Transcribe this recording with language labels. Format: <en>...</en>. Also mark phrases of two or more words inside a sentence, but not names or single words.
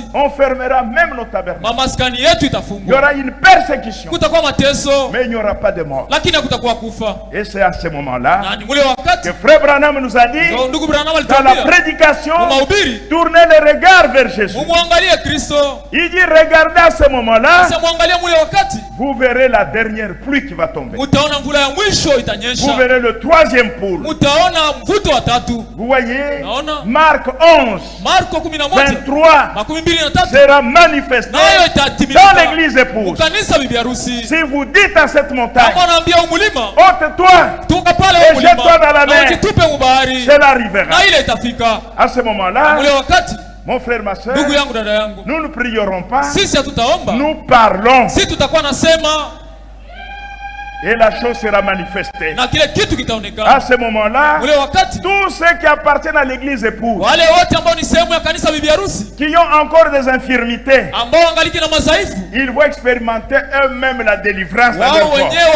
<fr>On fermera même nos tabernacles.</fr> <sw>maskani yetu</sw> <fr>Il y</fr> <sw>itafungwa,</sw> <fr>aura une persécution,</fr> <sw>kutakuwa mateso,</sw> <fr>mais il n'y aura pas de mort.</fr> <sw>lakini hakutakuwa kufa.</sw> <fr>Et c'est à ce moment-là</fr> <sw>Na ni ule wakati</sw> <fr>que Frère Branham nous a dit,</fr> <sw>ndio ndugu Branham</sw> <fr>dans la</fr> <sw>alituambia</sw> <fr>prédication,</fr> <sw>mahubiri,</sw> <fr>tournez le regard vers Jésus.</fr> <sw>mumwangalie Kristo.</sw> <fr>Il dit, regardez à ce moment-là,</fr> <sw>Sasa mwangalie mule wakati,</sw> <fr>vous verrez la dernière pluie qui va tomber.</fr> <sw>mutaona mvula ya mwisho</sw> <fr>Vous</fr> <sw>itanyesha,</sw> <fr>verrez le troisième poule.</fr> <sw>mutaona mvuto wa tatu.</sw> <fr>Vous voyez,</fr> <sw>Naona.</sw> <fr>Marc 11,</fr> <sw>Marko 11</sw> <fr>23</fr> <sw>23</sw> <fr>sera manifesté</fr> <sw>nayo</sw> <fr>dans</fr> <sw>itatimilika</sw> <fr>l'église épouse.</fr> <sw>kanisa bibi harusi.</sw> <fr>Si vous dites à cette montagne,</fr> <sw>Kama naambia umulima,</sw> <fr>ôte-toi,</fr> <sw>toka pale</sw> <fr>Et</fr> <sw>umulima</sw> <fr>jette-toi dans la</fr> <sw>na</sw> <fr>mer.</fr> <sw>ujitupe mubahari,</sw> <fr>cela arrivera.</fr> <sw>na ile itafika.</sw> <fr>À ce moment-là,</fr> <sw>Mule wakati,</sw> <fr>mon frère, ma soeur,</fr> <sw>ndugu yangu, dada yangu,</sw> <fr>nous ne prierons pas,</fr> <sw>sisi hatutaomba,</sw> <fr>nous parlons.</fr> <sw>sisi tutakuwa nasema</sw> <fr>Et la chose sera manifestée. À ce moment-là, tous ceux qui appartiennent à l'église épouse, qui ont encore des infirmités, ils vont expérimenter eux-mêmes la délivrance de leur corps.</fr>